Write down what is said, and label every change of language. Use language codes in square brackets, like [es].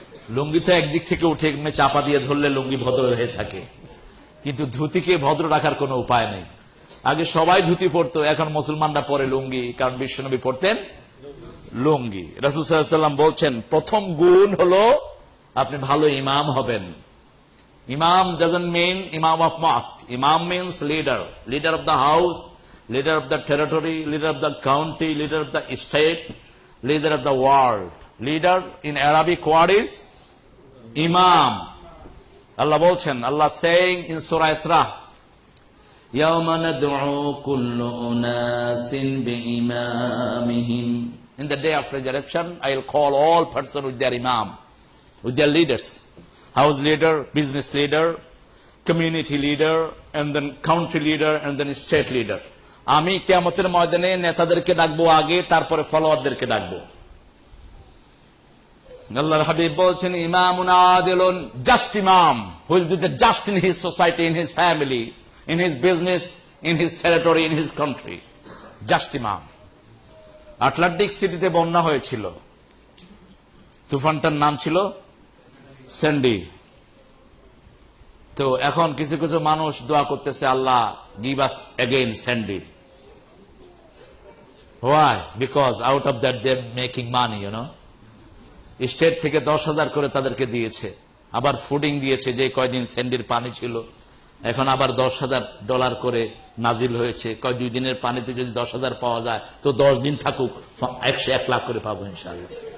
[bn] লুঙ্গি তো একদিক থেকে উঠে এমনি চাপা দিয়ে ধরলে লুঙ্গি ভদ্র হয়ে থাকে, কিন্তু ধুতিকে ভদ্র রাখার কোনো উপায় নেই। আগে সবাই ধুতি পরতো, এখন মুসলমানরা পরে লুঙ্গি, কারণ বিশ্বনবী পরতেন লুঙ্গি। রাসূল সাল্লাল্লাহু আলাইহি ওয়াসাল্লাম বলছেন প্রথম গুণ হলো আপনি ভালো ইমাম হবেন। [en] ইমাম doesn't mean imam of mosque. Imam means leader, leader of the house, leader of the territory, leader of the county, leader of the state, leader of the world. Leader in Arabic word is imam. Allah [bn] বলছেন, [en] Allah saying in Surah Isra, [ar] يَوْمَ نَدْعُو كُلُّ أُنَاسٍ بِإِمَامِهِمْ. [en] In the day of resurrection, I will call all persons with their imam, with their leaders. House leader, business leader, community leader, and then country leader, and then state leader. [bn] আমি কিয়ামতের ময়দানে নেতাদেরকে ডাকবো আগে, তারপরে ফলোয়ারদেরকে ডাকবো। আল্লাহর হাবিব বলছেন [ar] ইমামুন আদিলুন, [en] Just ইমাম, who will do the just in his society, in his family, in his business, in his territory, in his country. Just ইমাম। [bn] আটলান্টিক সিটিতে বন্যা হয়েছিল, তুফানটার নাম ছিল স্যান্ডি। তো এখন কিছু কিছু মানুষ দোয়া করতেছে, [en] আল্লাহ give us again Sandy. Why? Because out of that they're making money, you know. [bn] State থেকে 10,000 করে তাদেরকে দিয়েছে, আবার ফুডিং দিয়েছে। যে কয়দিন স্যান্ডির পানি ছিল, এখন আবার $10,000 করে নাজিল হয়েছে। কয় 2 দিনের পানিতে যদি 10,000 পাওয়া যায় তো 10 দিন থাকুক, 1 লাখ করে পাবো ইনশাআল্লাহ।